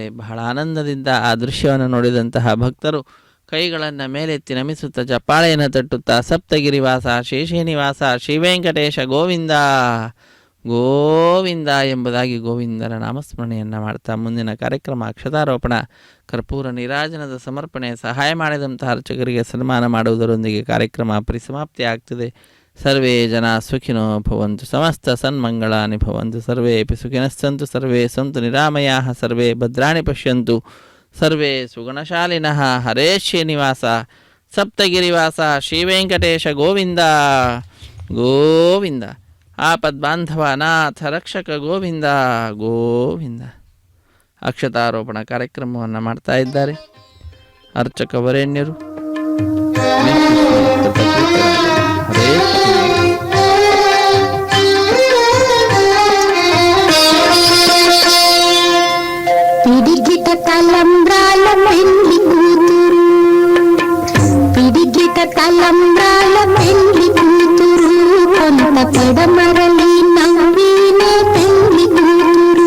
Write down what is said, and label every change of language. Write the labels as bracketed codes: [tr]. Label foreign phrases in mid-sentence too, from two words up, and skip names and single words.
[kn] ಬಹಳ ಆನಂದದಿಂದ ಆ ದೃಶ್ಯವನ್ನು ನೋಡಿದಂತಹ ಭಕ್ತರು ಕೈಗಳನ್ನು ಮೇಲೆತ್ತಿ ನಮಿಸುತ್ತಾ ಚಪ್ಪಾಳೆಯನ್ನು ತಟ್ಟುತ್ತಾ ಸಪ್ತಗಿರಿವಾಸ ಶೇಷೇನಿವಾಸ ಶ್ರೀವೆಂಕಟೇಶ ಗೋವಿಂದ ಗೋವಿಂದ ಎಂಬುದಾಗಿ ಗೋವಿಂದರ ನಾಮಸ್ಮರಣೆಯನ್ನು ಮಾಡ್ತಾ ಮುಂದಿನ ಕಾರ್ಯಕ್ರಮ ಅಕ್ಷತಾರೋಪಣ, ಕರ್ಪೂರ ನೀರಾಜನದ ಸಮರ್ಪಣೆ, ಸಹಾಯ ಮಾಡಿದಂತಹ ಅರ್ಚಕರಿಗೆ ಸನ್ಮಾನ ಮಾಡುವುದರೊಂದಿಗೆ ಕಾರ್ಯಕ್ರಮ ಪರಿಸಮಾಪ್ತಿ ಆಗ್ತದೆ. [sa] ಸರ್ವೇ ಜನ ಸುಖಿನೋ ಭವಂತು, ಸಮಸ್ತ ಸನ್ಮಂಗಳಾನಿ ಭವಂತು, ಸರ್ವೇಪಿ ಸುಖಿನಸ್ಸಂತು, ಸರ್ವೇ ಸಂತು ನಿರಾಮಯಾಃ, ಸರ್ವೇ ಭದ್ರಾಣಿ ಪಶ್ಯಂತು, ಸರ್ವೇ ಸುಗುಣಶಾಲಿನಃ. ಹರೇ ಶ್ರೀನಿವಾಸ ಸಪ್ತಗಿರಿವಾಸ ಶ್ರೀವೆಂಕಟೇಶ ಗೋವಿಂದ ಗೋವಿಂದ. ಆಪದ್ಬಾಂಧವ ಅನಾಥ ರಕ್ಷಕ ಗೋವಿಂದ ಗೋವಿಂದ. [kn] ಅಕ್ಷತಾರೋಪಣ ಕಾರ್ಯಕ್ರಮವನ್ನು ಮಾಡ್ತಾ ಇದ್ದಾರೆ ಅರ್ಚಕ ವರೇಣ್ಯರು. [sa] ಹರೇ [te] పిడిగిట తలంబ్రాల పెళ్లి కూతురు, పిడిగిట తలంబ్రాల పెళ్లి కూతురు, కొంత పెడమరలి నవ్వినే పెళ్లి కూతురు.